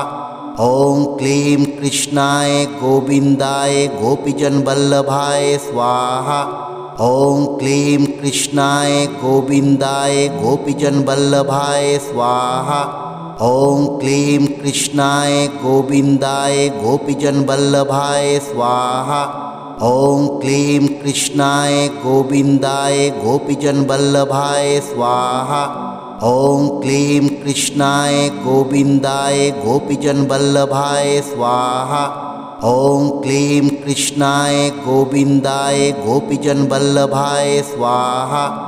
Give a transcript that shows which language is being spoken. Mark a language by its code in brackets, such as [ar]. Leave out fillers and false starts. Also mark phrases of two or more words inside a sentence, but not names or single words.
[sa] ॐ क्लीं कृष्णाय गोविन्दाय गोपीजन वल्लभाय स्वाहा। ॐ क्लीं कृष्णाय गोविन्दाय गोपीजन वल्लभाय स्वाहा। ॐ क्लीं कृष्णाय गोविन्दाय गोपीजन वल्लभाय स्वाहा। ॐ क्लीं कृष्णाय गोविन्दाय गोपीजनवल्लभाय स्वाहा। ॐ क्लीं कृष्णाय गोविन्दाय गोपीजनवल्लभाय स्वाहा। ॐ क्लीं कृष्णाय गोविन्दाय गोपीजनवल्लभाय स्वाहा।